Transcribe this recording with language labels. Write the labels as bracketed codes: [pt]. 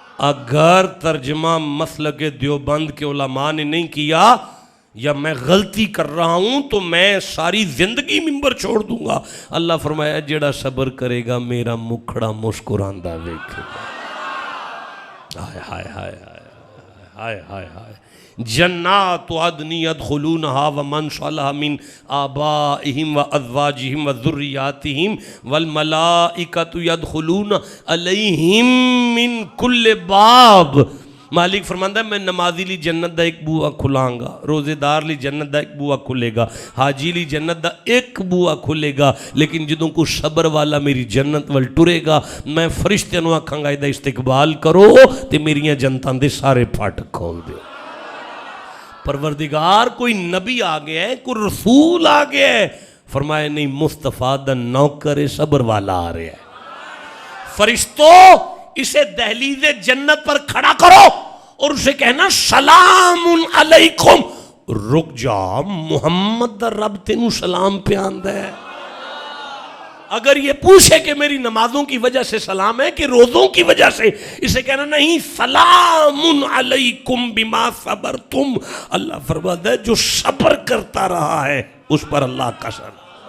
[ur] اگر ترجمہ مسلک دیوبند کے علماء نے نہیں کیا یا میں غلطی کر رہا ہوں تو میں ساری زندگی ممبر چھوڑ دوں گا. [pa] اللہ فرمایا جڑا صبر کرے گا میرا مکھڑا مسکراندہ دیکھے گا. ہائے ہائے ہائے ہائے ہائے ہائے. [ar] جنات عدن يدخلونها ومن صلح من آبائهم وازواجهم وذرياتهم والملائکۃ يدخلون علیہم من کل باب. [pa] مالک فرماندا ہے میں نمازی لی جنت دا ایک بوا کھلاں گا، روزے دار لی جنت دا ایک بوا کھلے گا، حاجی لی جنت دا ایک بوا کھلے گا. لیکن جدوں کو صبر والا میری جنت ول ٹرے گا میں فرشتے نو آکھاں گا ایدا استقبال کرو تے میریاں جنتاں دے سارے پھاٹک کھول دے. [ur] پروردگار کوئی نبی آ گیا ہے، کوئی رسول آ گیا ہے. [pa] فرمایا نہیں، مصطفیٰ دا نوکر صبر والا آ رہا ہے. [ur] فرشتوں اسے دہلیز جنت پر کھڑا کرو اور اسے کہنا سلام علیکم. [pa] رک جا، محمد دا رب تینوں سلام پہ آندا ہے. [ur] اگر یہ پوچھے کہ میری نمازوں کی وجہ سے سلام ہے کہ روزوں کی وجہ سے، اسے کہنا نہیں، [ar] سلام علیکم بما صبرتم. [ur] اللہ فرماتا ہے جو صبر کرتا رہا ہے اس پر اللہ کا سلام.